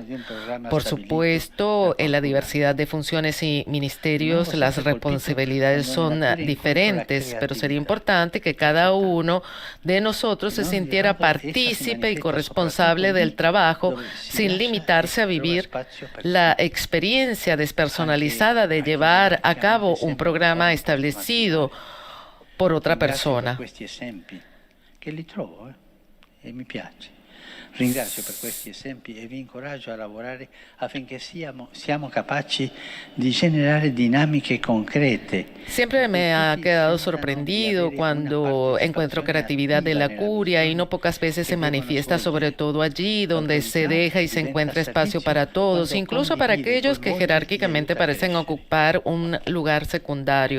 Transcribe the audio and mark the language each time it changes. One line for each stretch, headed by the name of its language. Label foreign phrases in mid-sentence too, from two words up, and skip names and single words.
Spanish: Por supuesto, en la diversidad de funciones y ministerios, las responsabilidades son diferentes, pero sería importante que cada uno de nosotros se sintiera partícipe y corresponsable del trabajo, sin limitarse a vivir la experiencia despersonalizada de llevar a cabo un programa establecido por otra persona.
Italian: Ringrazio per questi esempi e vi incoraggio a lavorare affinché siamo capaci di generare dinamiche concrete.
Spanish: Siempre me ha quedado sorprendido cuando encuentro creatividad de la curia, y no pocas veces se manifiesta, sobre todo allí donde se deja y se encuentra espacio para todos, incluso para aquellos que jerárquicamente parecen ocupar un lugar secundario.